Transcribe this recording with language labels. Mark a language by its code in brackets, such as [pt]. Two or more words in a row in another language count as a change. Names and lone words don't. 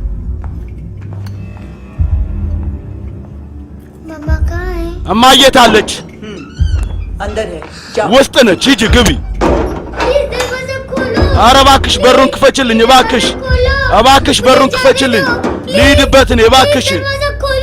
[hi] मम्मा कहाँ है? [am] እማዬ ታለች? [hi] अंदर है जाओ [am] ውስጥ ነች። ሂጂ ግቢ። [hi] प्लीज दरवाजा खोलो। [am] ኧረ እባክሽ በሩን ክፈችልኝ እባክሽ፣ እባክሽ በሩን ክፈችልኝ። ልሂድበት እኔ እባክሽ፣ [hi] दरवाजा खोलो।